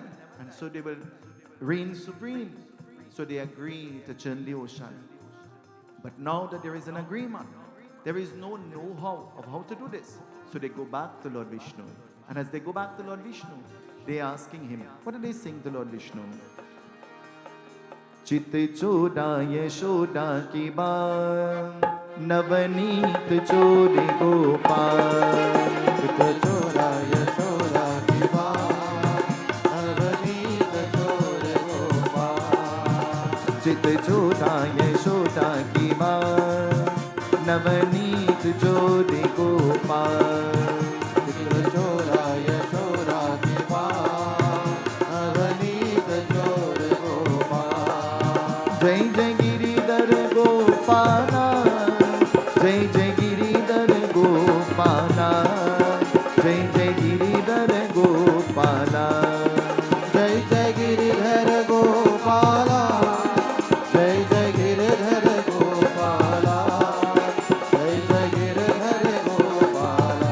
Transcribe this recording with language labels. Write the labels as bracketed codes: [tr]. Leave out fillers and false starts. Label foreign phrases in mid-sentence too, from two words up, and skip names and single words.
[en] And so they will reign supreme. So they agree to churn the ocean. But now that there is an agreement, there is no know-how of how to do this. So they go back to Lord Vishnu. And as they go back to Lord Vishnu, they are asking him, what do they sing to Lord Vishnu? [hi] चित चोड़ा यशोदा की बान नवनीत चोड़े गोपाल. चित चोड़ा यशोदा की बान नवनीत चोड़े गोपाल. चित चोड़ा यशोदा की बान नवनीत चोड़े गोपाल. चित चोड़ा यशोदा की बान नवनीत चोड़े गोपाल. जय जय गिरिधर गोपाला, जय जय गिरिधर गोपाला, जय जय गिरिधर गोपाला, जय जय गिरिधर गोपाला, जय जय गिरिधर गोपाला, जय जय गिरिधर गोपाला,